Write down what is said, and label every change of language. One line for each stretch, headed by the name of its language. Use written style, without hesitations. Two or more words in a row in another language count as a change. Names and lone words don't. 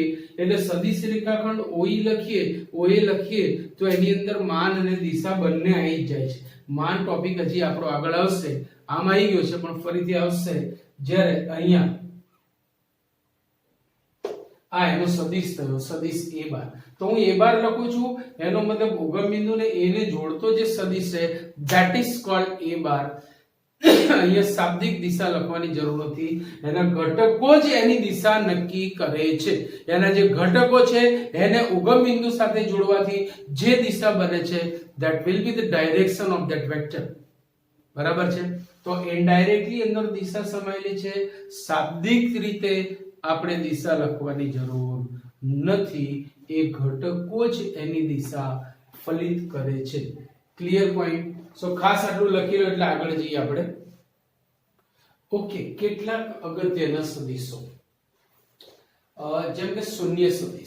Gujarati: એટલે સદિશ રેખાખંડ OE લખીએ, OA લખીએ તો એની અંદર માન અને દિશા બંને આવી જ જાય છે. માન ટોપિક હજી આપણો આગળ આવશે, આમ આવી ગયો છે પણ ફરીથી આવશે જ્યારે અહીંયા આ એનો સદિશ થયો, સદિશ A બાર. તો હું A બાર લખું છું, એનો મતલબ ઉગમ બિંદુને A ને જોડતો જે સદિશ છે
English: that is called A
Gujarati: બાર. અહીંયા શાબ્દિક દિશા લખવાની જરૂર નથી, એના ઘટકો જ એની દિશા નક્કી કરે છે. એના જે ઘટકો છે એને ઉગમ બિંદુ સાથે જોડવાથી જે દિશા બને છે
English: that will be the direction of that vector.
Gujarati: બરાબર છે? તો ઇનડાયરેક્ટલી અંદર દિશા સમાયેલી છે, શાબ્દિક રીતે આપણે દિશા લખવાની જરૂર નથી. એ ઘટકો જ એની દિશા ફલિત કરે છે.
English: clear point?
Gujarati: સો ખાસ આટલું લખી લો એટલે આગળ જઈએ આપણે. ઓકે, કેટલાક અગત્યના સદિશો જેમ કે શૂન્ય સદિશ.